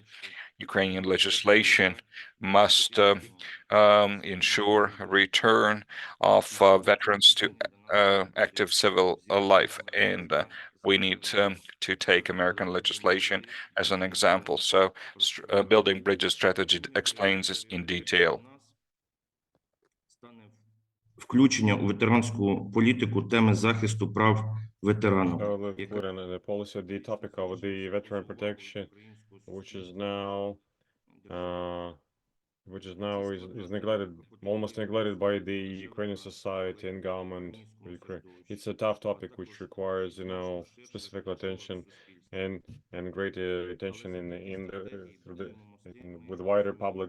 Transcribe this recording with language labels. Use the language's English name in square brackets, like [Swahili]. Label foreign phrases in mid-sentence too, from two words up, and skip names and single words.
[English] Ukrainian legislation must ensure a return of veterans to active civil life, and we need to take American legislation as an example. So, building bridges strategy explains this in detail. [Ukrainian] Включення у ветеранську політику теми захисту прав ветеранів, [English] So let's put in the policy the topic of the veteran protection, which is now uh, is neglected, almost neglected by the Ukrainian society and government of Ukraine. It's a tough topic which requires, specific attention and greater attention with wider public.